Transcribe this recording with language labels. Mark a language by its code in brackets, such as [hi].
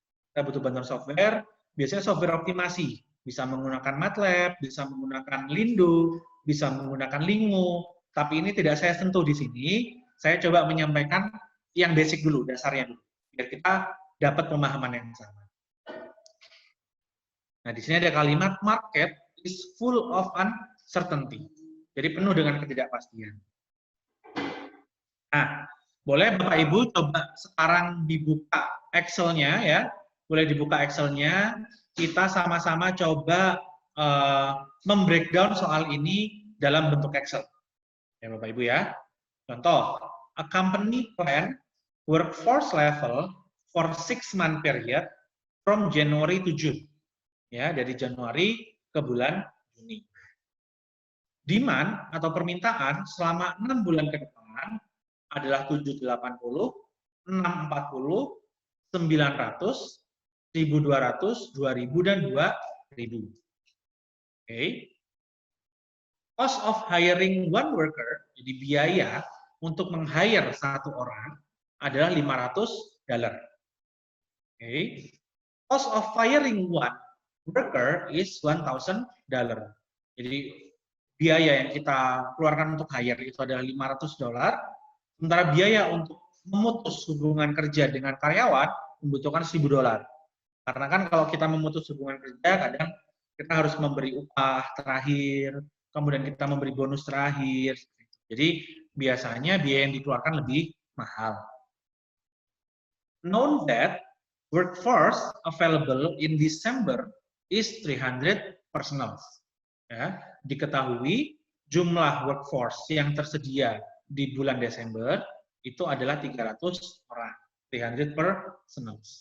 [id] Kita butuh bantuan software, biasanya software optimasi. Bisa menggunakan MATLAB, bisa menggunakan Lindo, bisa menggunakan Lingo. Tapi ini tidak saya sentuh di sini. Saya coba menyampaikan yang basic dulu, dasarnya dulu. Biar kita dapat pemahaman yang sama. Nah, di sini ada kalimat [en] market is full of uncertainty. [id] Jadi penuh dengan ketidakpastian. Nah, boleh Bapak Ibu coba sekarang dibuka Excel-nya ya. Boleh dibuka Excel-nya. Kita sama-sama coba membreakdown soal ini dalam bentuk Excel. Ya Bapak Ibu ya. [en] Contoh, a company plan workforce level for 6-month period from January to June. [id] Ya, dari Januari ke bulan Juni. Demand atau permintaan selama 6 bulan ke depan adalah 780, 640, 900, 1.200, 2.000, dan 2.000. Oke. [en] Cost of hiring one worker, [id] jadi biaya untuk meng-hire satu orang adalah $500. Oke. [en] Cost of firing one worker is $1,000. [id] Jadi biaya yang kita keluarkan untuk hire itu adalah $500. Sementara biaya untuk memutus hubungan kerja dengan karyawan membutuhkan $1.000. Karena kan kalau kita memutus hubungan kerja, kadang kita harus memberi upah terakhir, kemudian kita memberi bonus terakhir. Jadi biasanya biaya yang dikeluarkan lebih mahal. [en] Known that workforce available in December is 300 personnel. [id] Ya, diketahui jumlah workforce yang tersedia di bulan Desember itu adalah 300 orang, 300 personnel.